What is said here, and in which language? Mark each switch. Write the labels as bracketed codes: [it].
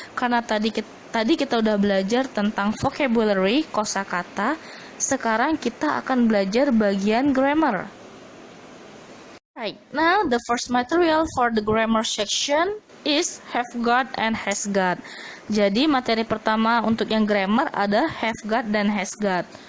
[id] Karena tadi kita udah belajar tentang vocabulary, kosakata. Sekarang kita akan belajar bagian grammar. [en] Right. Now, the first material for the grammar section is have got and has got. [id] Jadi materi pertama untuk yang grammar ada have got dan has got.